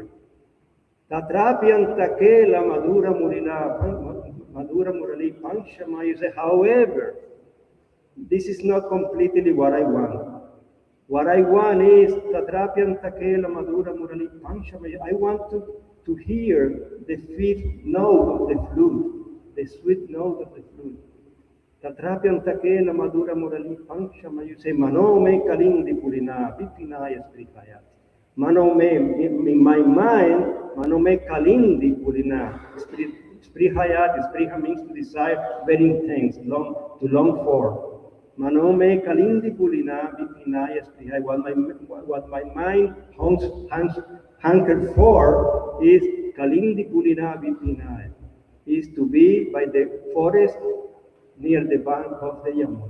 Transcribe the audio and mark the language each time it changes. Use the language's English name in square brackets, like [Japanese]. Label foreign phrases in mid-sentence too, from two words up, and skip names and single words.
[Sanskrit] तत्रप्यन् तकेल मधुर मुरली पञ्चम, [English] you say, however, this is not completely what I want. What I want is [Sanskrit] तत्रप्यन् तकेल मधुर मुरली पञ्चम. [English] I want to to hear the sweet note of the flute, the sweet note of the flute. [Sanskrit] तत्रपियम् तकेन मदुर मोरली पन्क्ष मयुसे मनोमे कालिन्दी पुरिन विपिनाय स्पृहयति. Manome, [English] in my mind, [Sanskrit] मनोमे कालिन्दी पुरिन स्पृहयति. [English] Spriha means to desire, very intense, to long for. [Sanskrit] मनोमे कालिन्दी पुरिन विपिनाय स्पृहय. [English] What my mind hankered for is [Sanskrit] कालिन्दी पुरिन विपिनाय, [English] is to be by the forest near the bank of the Yamuna.